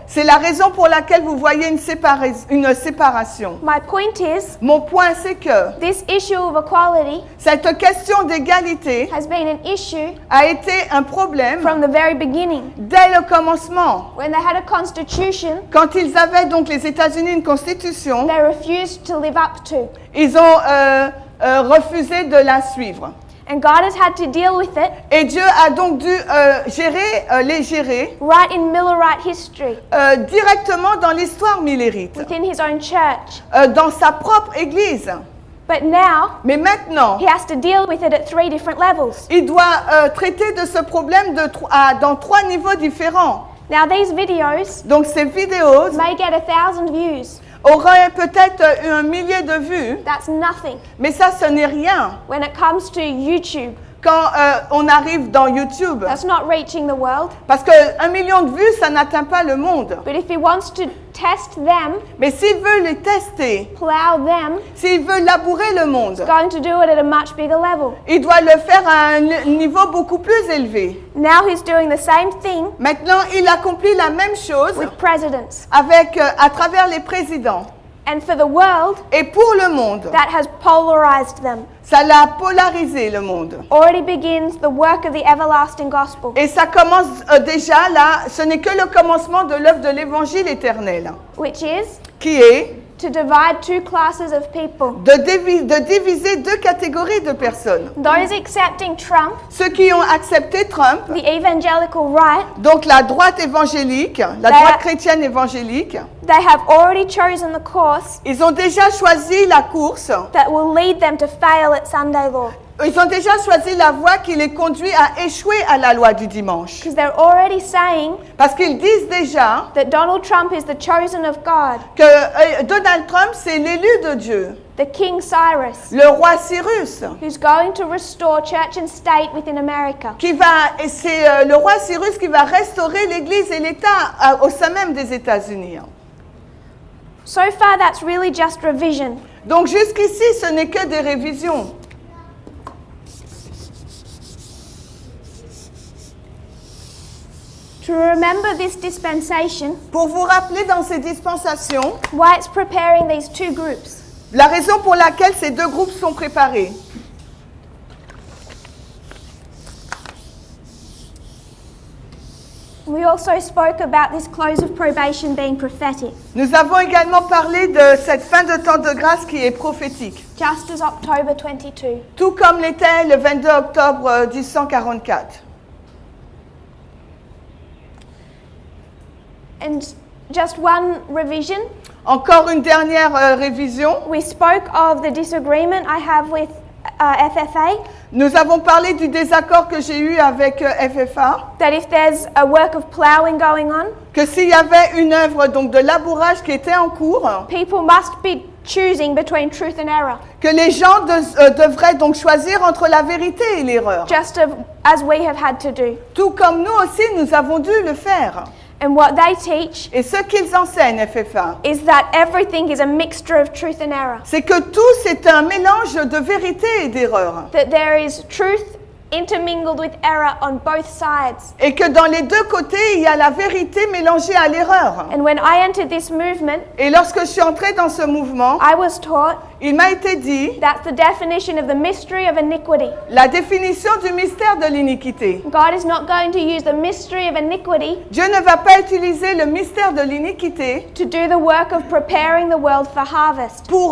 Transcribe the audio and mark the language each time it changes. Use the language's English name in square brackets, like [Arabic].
[French] C'est la raison pour laquelle vous voyez une séparation. [English] My point is, [French] Mon point, c'est que [English] this issue of equality [French] cette question d'égalité [English] has been an issue [French] a été un problème [English] from the very beginning. [French] dès le commencement. [English] When they had a constitution, [French] Quand ils avaient donc les États-Unis une constitution, [English] they refused to live up to. [French] ils ont refusé de la suivre. [English] And God has had to deal with it [French] Et Dieu a donc dû les gérer [English] right in Millerite history, [French] directement dans l'histoire millérite, [English] within his own church. [French] dans sa propre Église. [English] But now, [French] Mais maintenant, [English] he has to deal with it at 3 different levels. [French] il doit traiter de ce problème dans 3 niveaux différents. [English] Now, these videos [French] Donc ces vidéos [English] may get 1,000 views. [French] auraient peut-être 1 millier de vues, [English] That's nothing [French] mais ça, ce n'est rien. [English] when it comes to YouTube. [French] Quand on arrive dans YouTube, [English] That's not reaching the world. [French] parce que 1 million de vues, ça n'atteint pas le monde. [English] But if he wants to test them, [French] Mais s'il veut les tester, [English] plow them, [French] s'il veut labourer le monde, [English] he's going to do it at a much bigger level. [French] il doit le faire à un niveau beaucoup plus élevé. [English] Now he's doing the same thing [French] Maintenant, il accomplit la même chose [English] with presidents. [French] à travers les présidents. [English] And for the world, [French] Et pour le monde, [English] that has polarized them. [French] ça l'a polarisé le monde. [English] Already begins the work of the everlasting gospel, [French] Et ça commence déjà là, ce n'est que le commencement de l'œuvre de l'évangile éternel, [English] which is [French] qui est [English] to divide 2 classes of people. [French] de diviser 2 catégories de personnes. [English] Those accepting Trump, [French] Ceux qui ont accepté Trump, [English] the evangelical right, [French] donc la droite évangélique, la droite chrétienne évangélique, [English] they have already chosen the course [French] ils ont déjà choisi la course, [English] that will lead them to fail at Sunday law. [French] ils ont déjà choisi la voie qui les conduit à échouer à la loi du dimanche. [English] Because they're already saying [French] Parce qu'ils disent déjà [English] that Donald Trump is the chosen of God, [French] que Donald Trump, c'est l'élu de Dieu, [English] the King Cyrus, [French] le roi Cyrus, [English] who's going to restore church and state within America. [French] et c'est le roi Cyrus qui va restaurer l'Église et l'État au sein même des États-Unis. [English] So far, that's really just revision. [French] Donc jusqu'ici, ce n'est que des révisions. [English] To remember this dispensation, [French] Pour vous rappeler dans ces dispensations, [English] why it's preparing these 2 groups. [French] la raison pour laquelle ces 2 groupes sont préparés. [English] We also spoke about this close of probation being prophetic, [French] Nous avons également parlé de cette fin de temps de grâce qui est prophétique, [English] just as October 22. [French] tout comme l'était le 22 octobre 1844. [English] And just one revision, [French] Encore une dernière révision. [English] we spoke of the disagreement I have with FFA, [French] Nous avons parlé du désaccord que j'ai eu avec FFA, [English] that if there's a work of ploughing going on, [French] que s'il y avait une œuvre donc de labourage qui était en cours, [English] people must be choosing between truth and error, [French] que les gens devraient donc choisir entre la vérité et l'erreur, [English] just as we have had to do. [French] tout comme nous aussi nous avons dû le faire. [English] And what they teach [French] Et ce qu'ils enseignent, FFA, [English] is that everything is a mixture of truth and error. [French] c'est que tout c'est un mélange de vérité et d'erreur. [English] That there is truth intermingled with error on both sides. [French] Et que dans les 2 côtés, il y a la vérité mélangée à l'erreur. [English] And when I entered this movement, [French] Et lorsque je suis entrée dans ce mouvement, [English] I was taught [French] il m'a été dit [English] that's the definition of the mystery of iniquity. [French] la définition du mystère de l'iniquité. [English] God is not going to use the mystery of iniquity [French] Dieu ne va pas utiliser le mystère de l'iniquité [English] to do the work of preparing the world for harvest.